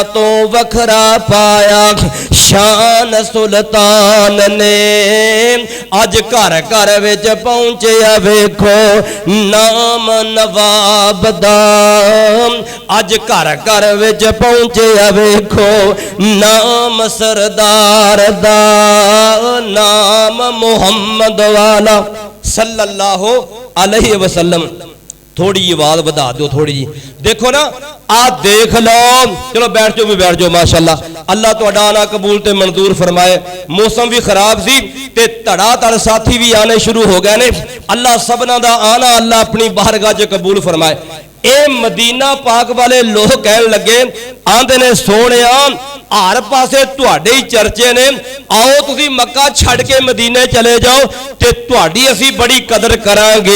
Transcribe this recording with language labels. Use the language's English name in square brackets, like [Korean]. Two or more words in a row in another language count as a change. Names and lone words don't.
[Punjabi] تو وکھرا پایا شان سلطان نے اج گھر گھر وچ پہنچیا ویکھو نام نواب دا اج گھر گھر وچ پہنچیا ویکھو نام سردار دا نام محمد والا [Arabic] صلى الله عليه وسلم. [Urdu] تھوڑی آواز بڑھا دو تھوڑی جی، دیکھو نا آ دیکھ لو، چلو بیٹھ جاؤ بھی بیٹھ جاؤ भी बैठ जाओ माशाअल्लाह। [Punjabi] اللہ تہاڈا آنا قبول تے منظور فرمائے۔ موسم بھی خراب سی تے دھڑا دھڑ ساتھی بھی آنے شروع ہو گئے نے. اللہ سبھناں دا آنا اللہ اپنی بارگاہ چ قبول فرمائے. اے مدینہ پاک والے لوک کہن لگے آندے نے سوہنیا ہر پاسے تہاڈے ہی چرچے نے، آؤ تسی مکہ چھڈ کے مدینے چلے جاؤ تے تہاڈی اسی بڑی قدر کراں گے.